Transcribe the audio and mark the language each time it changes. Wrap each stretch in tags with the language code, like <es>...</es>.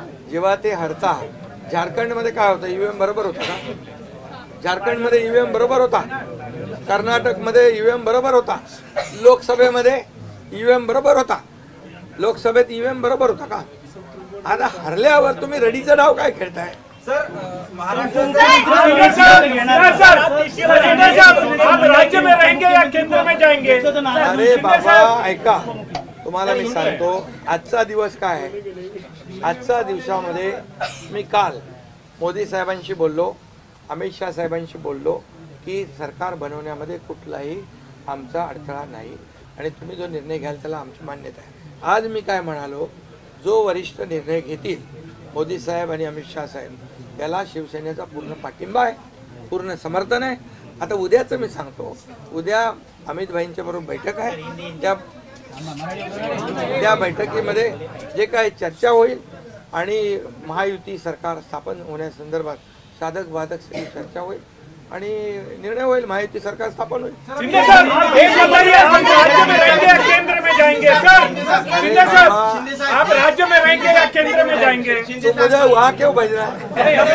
<mr>जेव्हा ते हरता झारखंडमध्ये काय होतं, ईव्हीएम बरोबर होता का? झारखंडमध्ये ईव्हीएम बरोबर होता, कर्नाटकमध्ये ईव्हीएम बरोबर होता, लोकसभेमध्ये ईव्हीएम बरोबर होता, लोकसभेत ईव्हीएम बरोबर होता का? आता हरल्यावर तुम्ही रडीचा डाव काय खेळताय?</mr> <hi>आप राज्य में रहेंगे या केंद्र में जाएंगे?</hi> <mr>अरे बाबा ऐका, तुम्हाला मी सांगतो आजचा दिवस काय आहे. आजच्या दिवसामध्ये मी काल मोदी साहेबांशी बोललो, अमित शाह साहेबांशी बोललो की सरकार बनवण्यामध्ये कुठलाही आमचा अडथळा नाही आणि तुम्ही जो निर्णय घ्याल त्याला आमची मान्यता आहे. आज मी काय म्हणालो, जो वरिष्ठ निर्णय घेतील मोदी साहेब आणि अमित शाह साहेब त्याला शिवसेनेचा पूर्ण पाठिंबा आहे, पूर्ण समर्थन आहे. आता उद्याचं मी सांगतो, उद्या अमित भाईंच्या बरोबर बैठक आहे. त्या बैठकीमध्ये जे काही चर्चा होईल आणि महायुती सरकार स्थापन होण्यासंदर्भात साधक बाधक सगळी चर्चा होईल आणि निर्णय होईल. महायुती सरकार स्थापन होईल.</mr> <hi>शिंदे साहब, एक बताइए, आप राज्य में रहेंगे या केंद्र में जाएंगे? सर शिंदे साहब, आप राज्य में रहेंगे या केंद्र में जाएंगे? तो मुझे वहाँ क्यों भेज रहा है?</hi>